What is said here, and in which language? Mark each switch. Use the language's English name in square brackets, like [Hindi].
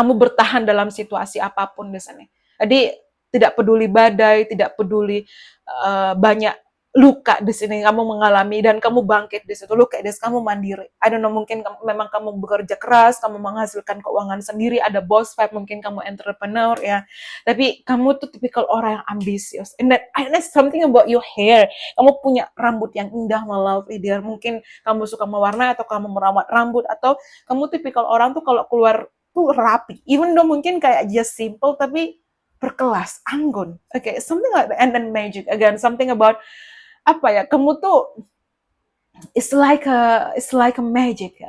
[Indonesian] Kamu bertahan dalam situasi apapun di sini. Jadi tidak peduli badai, tidak peduli banyak luka di sini kamu mengalami, dan kamu bangkit di situ. [English] Look at this, [Indonesian] kamu mandiri. [English] I don't know, [Indonesian] mungkin memang kamu bekerja keras, kamu menghasilkan keuangan sendiri, ada boss vibe, mungkin kamu entrepreneur ya. Tapi kamu tuh tipikal orang yang ambisius. [English] And that's something about your hair. [Indonesian] Kamu punya rambut yang indah, melalui dia. Mungkin kamu suka mewarnai atau kamu merawat rambut, atau kamu tipikal orang tuh kalau keluar tuh rapi. [English] Even though [Indonesian] mungkin kayak [English] just simple, [Indonesian] tapi berkelas, anggun. [English] Okay, something like that. And then magic. Again, something about [Indonesian] apa ya, kamu tuh [English] it's like a magic.